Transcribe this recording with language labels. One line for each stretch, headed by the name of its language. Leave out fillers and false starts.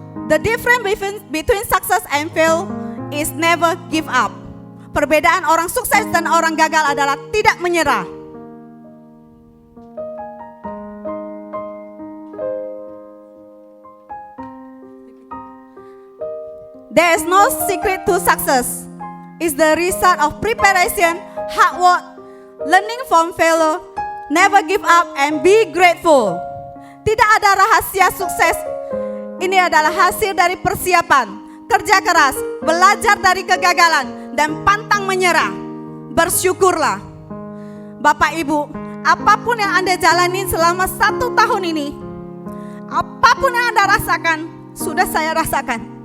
English: The difference between success and fail is never give up.
Indonesian: Perbedaan orang sukses dan orang gagal adalah tidak menyerah.
English: There is no secret to success. It's the result of preparation, hard work, learning from failure, never give up, and be grateful.
Indonesian: Tidak ada rahasia sukses. Ini adalah hasil dari persiapan, kerja keras, belajar dari kegagalan, dan pantang menyerah. Bersyukurlah. Bapak Ibu, apapun yang Anda jalani selama 1 tahun ini, apapun yang Anda rasakan, sudah saya rasakan.